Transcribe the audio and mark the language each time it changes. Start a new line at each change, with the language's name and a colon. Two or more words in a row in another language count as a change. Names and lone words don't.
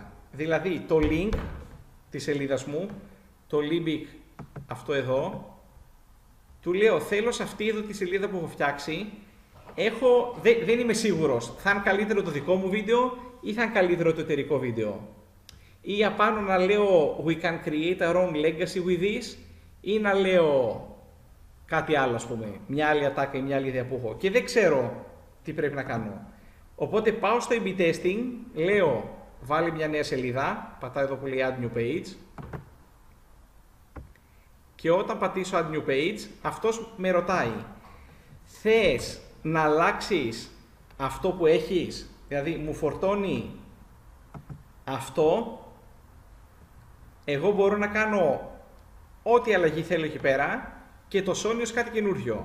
Greek: Δηλαδή το link της σελίδας μου, το Limbic αυτό εδώ, του λέω θέλω σε αυτή εδώ τη σελίδα που έχω φτιάξει, δεν είμαι σίγουρος, θα είναι καλύτερο το δικό μου βίντεο ή θα είναι καλύτερο το εταιρικό βίντεο. Ή απάνω να λέω
English: we can create our own legacy with this,
Greek: ή να λέω κάτι άλλο, ας πούμε, μια άλλη ατάκα ή μια άλλη ιδέα που έχω και δεν ξέρω τι πρέπει να κάνω. Οπότε πάω στο
English: A/B testing,
Greek: λέω βάλει μια νέα σελίδα, πατάω εδώ που λέει
English: Add New Page
Greek: και όταν πατήσω
English: Add New Page,
Greek: αυτός με ρωτάει θες να αλλάξεις αυτό που έχεις, δηλαδή μου φορτώνει αυτό, εγώ μπορώ να κάνω ό,τι αλλαγή θέλω εκεί πέρα και το σώνει ως κάτι καινούριο.